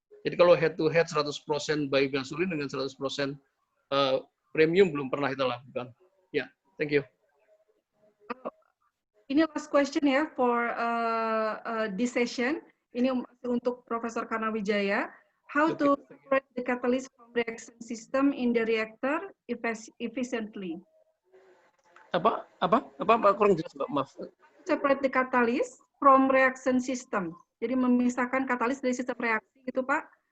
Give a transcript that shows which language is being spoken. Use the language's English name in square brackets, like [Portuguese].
[Indonesian] Jadi kalau head to head 100% biogasolin dengan 100% premium belum pernah kita lakukan. Ya, [English] thank you. Ini last question ya for this session. [Indonesian] Ini untuk Profesor Karnawijaya. [English] How to separate the catalyst from reaction system in the reactor efficiently? [Indonesian] Apa kurang jelas Mbak, maaf. [English] Separate the catalyst from reaction system. [Indonesian] Jadi memisahkan katalis dari sistem reaksi gitu Pak.